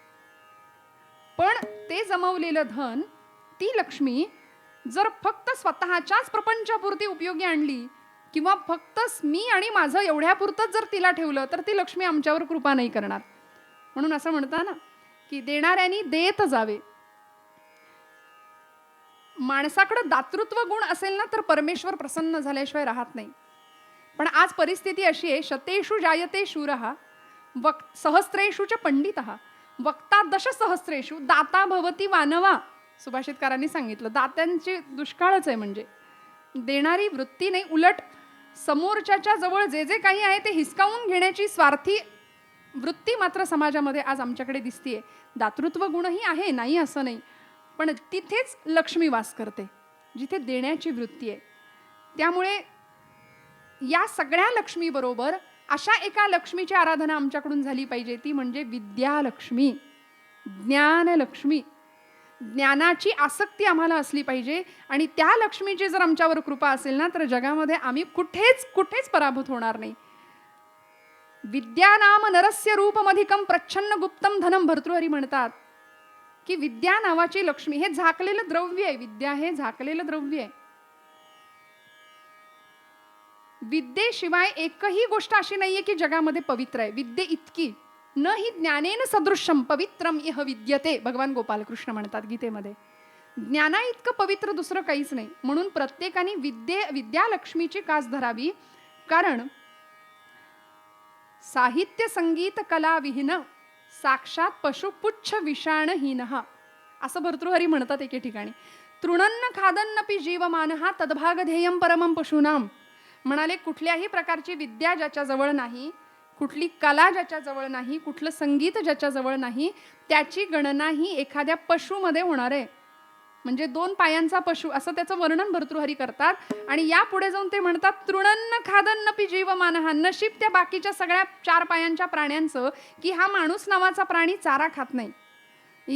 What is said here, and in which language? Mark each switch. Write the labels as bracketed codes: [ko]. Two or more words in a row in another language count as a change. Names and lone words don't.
[mr] पण ते जमवलेलं धन, ती लक्ष्मी जर फक्त स्वतःच्याच प्रपंचापुरती उपयोगी आणली किंवा फक्त मी आणि माझं एवढ्यापुरतंच जर तिला ठेवलं तर ती लक्ष्मी आमच्यावर कृपा नाही करणार. म्हणून असं म्हणता ना की देणाऱ्यांनी देत जावे. माणसाकडे दातृत्व गुण असेल ना तर परमेश्वर प्रसन्न झाल्याशिवाय राहत नाही. पण आज परिस्थिती अशी आहे, [sa] शतेषु जायते शूरः सहस्रेषु च पंडितः वक्ता दशसहस्रेषु दाता भवति वानवा. [mr] सुभाषितकारांनी सांगितलं, दात्यांची दुष्काळच आहे. म्हणजे देणारी वृत्ती नाही, उलट समोरच्याच्या जवळ जे जे काही आहे ते हिसकावून घेण्याची स्वार्थी वृत्ती मात्र समाजामध्ये आज आमच्याकडे दिसतीये. दातृत्व गुणही आहे, नाही असं नाही, पण तिथेच लक्ष्मी वास करते जिथे देण्याची वृत्ती आहे. त्यामुळे या सगळ्या लक्ष्मी बरोबर अशा एका लक्ष्मीची आराधना आमच्याकडून झाली पाहिजे, ती म्हणजे विद्यालक्ष्मी, ज्ञानलक्ष्मी. ज्ञानाची आसक्ती आम्हाला असली पाहिजे आणि त्या लक्ष्मीची जर आमच्यावर कृपा असेल ना तर जगामध्ये आम्ही कुठेच पराभूत होणार नाही. [sa] विद्या नाम नरस्य रूपमधिकम प्रच्छन्न गुप्तम धनम. [mr] भर्तृहरी म्हणतात की विद्या नावाची लक्ष्मी हे झाकलेलं द्रव्य आहे. विद्या हे झाकलेलं द्रव्य आहे. विद्येशिवाय एकही गोष्ट अशी नाहीये की जगामध्ये पवित्र आहे. विद्ये इतकी [sa] न ही ज्ञानेन सदृशम पवित्रम इह विद्यते, [mr] भगवान गोपालकृष्ण म्हणतात गीतेमध्ये. ज्ञाना इतकं पवित्र दुसरं काहीच नाही. म्हणून प्रत्येकाने विद्यालक्ष्मीची कास धरावी. [sa] कारण साहित्य संगीत कला विहीन साक्षात पशुपुच्छ विषाणहीन, [mr] असं भर्तृहरी म्हणतात एके ठिकाणी. [sa] तृणन्न खादन्नपि जीवमानः तद्भागधेयं परमं पशूनाम. [mr] म्हणाले कुठल्याही प्रकारची विद्या ज्याच्या जवळ नाही, कुठली कला ज्याच्या जवळ नाही, कुठलं संगीत ज्याच्या जवळ नाही, त्याची गणना ही एखाद्या पशुमध्ये होणार आहे. म्हणजे 2 पायांचा पशु असं त्याचं वर्णन भर्तृहरी करतात. आणि या पुढे जाऊन ते म्हणतात [sa] तृणन्न खादन्नपि जीवमानः, [mr] नशीब त्या बाकीच्या सगळ्या 4 पायांच्या प्राण्यांचं की हा माणूस नावाचा प्राणी चारा खात नाही.